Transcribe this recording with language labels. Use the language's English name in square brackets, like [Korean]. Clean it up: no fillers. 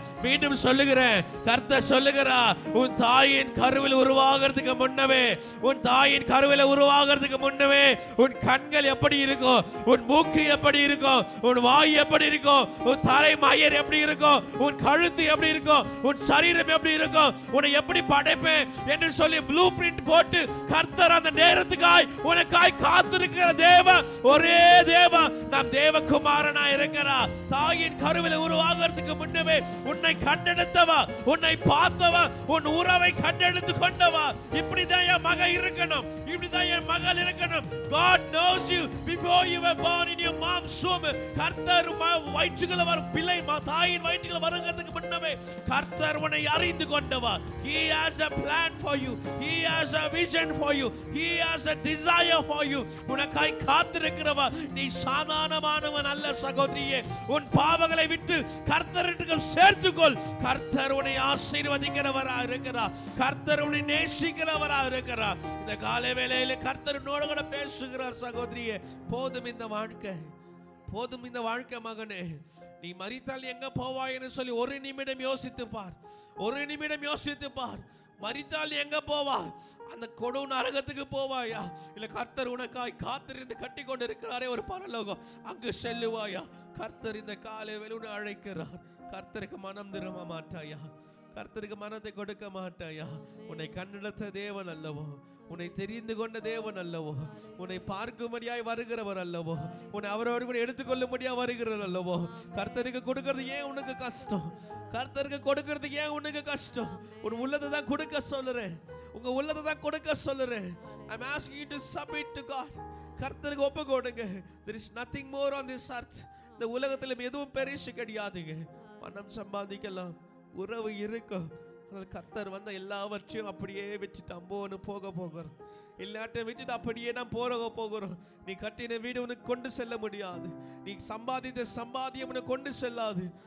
[Tamil] மீண்டும் சொல்லுகிறேன், கர்த்தர் சொல்லுகிறா, உன் தாயின் கருவில் உருவாகிறதுக்கு முன்னவே, உன் தாயின் கருவில உருவாகிறதுக்கு முன்னவே உன் கண்கள் எப்படி இருக்கும், உன் மூக்கு எப்படி இருக்கும், உன் வாய் எப்படி இருக்கும், உன் தலை மயிர் எப்படி இருக்கும், உன் கழுத்து எப்படி இருக்கும், உன் சரீரம் எப்படி இருக்கும், உன்னை எப்படி படைப்பேன் என்று சொல்லி ப்ளூ பிரிண்ட் போட்டு கர்த்தர் அந்த நேரத்துக்காய் உனக்காய் காத்திருக்கிற தேவன் ஒரே தேவன் நம் தேவகுமாரனா இருக்கிறா. தாயின் கருவில உருவாகிறதுக்கு முன்னவே உன்னை கண்டெடுத்தவா, உன்னை பார்த்தவா, உன் உறவை கண்டெடுத்து கொண்டவா. இப்படிதான் என் மகன் இருக்கணும், இப்படிதான் என் மகள் இருக்கணும். [English] God knows you before you were born in your mom's womb. [Tamil] கர்த்தர் வயிற்றுக்குள்ள வரும் பிள்ளை தாயின் வயிற்றுக்குள்ள வருகிறதுக்கு முன்னவே கர்த்தர் உன்னை அறிந்து கொண்டவா. [English] He has a plan for you, he has a vision for you, he has a desire for you. [Tamil] உனக்காய் காத்திருக்கிறவா. நீ சாதாரணமானவன் அல்ல சகோதரியே. உன் பாவங்களை விட்டு கர்த்தருக்கு சேர்த்துக்கொள். கர்த்தர் உன்னை ஆசீர்வதிக்கிறவரா இருக்கிறார், கர்த்தர் உன்னை நேசிக்கிறவரா இருக்கிறார். இந்த காலை வேளையில கர்த்தர் உன்னோடு கூட பேசுகிறார் சகோதரியே. போதும் இந்த வாழ்க்கை, போதும் இந்த வாழ்க்கை மகனே. நீ மரித்தால் எங்க போவாய் என்று சொல்லி ஒரு நிமிடம் யோசித்து பார், ஒரு நிமிடம் யோசித்து பார். மரித்தால் எங்க போவா? அந்த கொடு நரகத்துக்கு போவாயா, இல்ல கர்த்தர் உனக்காய் காத்திருந்து கட்டி கொண்டு இருக்கிறாரே ஒரு பரலோகம், அங்கு செல்லுவாயா? கர்த்தர் இந்த காலை வேளையில அழைக்கிறார். கர்த்தருக்கு மனம் திரும்ப மாட்டாயா? கர்த்தருக்கு மனத்தை கொடுக்க மாட்டாயா? உன்னை கண்டெடுத்த தேவன் அல்லவோ, உன்னை தெரிந்து கொண்ட தேவன் அல்லவோ, உன்னை பார்க்கும்படியாய் வருகிறவர் அல்லவோ, உன்னை அவரோடு கூட எடுத்துக்கொள்ளும்படியா வருகிறவர் அல்லவோ. கர்த்தருக்கு கொடுக்கிறது ஏன் உனக்கு கஷ்டம்? கர்த்தருக்கு கொடுக்கிறது ஏன் உனக்கு கஷ்டம்? உன் உள்ளத்தை தான் கொடுக்க சொல்லுறேன், உங்க உள்ளத்தை தான் கொடுக்க சொல்லுறேன். [English] I'm asking you to submit to God. [Tamil] கர்த்தருக்கு ஒப்பு கொடுங்க. [English] There is nothing more on this earth. [Tamil] இந்த உலகத்துல எதுவும் பெருசு கிடையாதுங்க. பணம் சம்பாதிக்கலாம், உறவு இருக்கும், கர்த்தர் வந்த எல்லாவற்றையும் அப்படியே விட்டுட்டு அம்போன்னு போகிறோம். எல்லாத்தையும் விட்டுட்டு அப்படியே நான் போகிறோம். நீ கட்டின வீடு உனக்கு கொண்டு செல்ல முடியாது, நீ சம்பாதித்த சம்பாத்தியம் உனக்கு கொண்டு செல்லாது.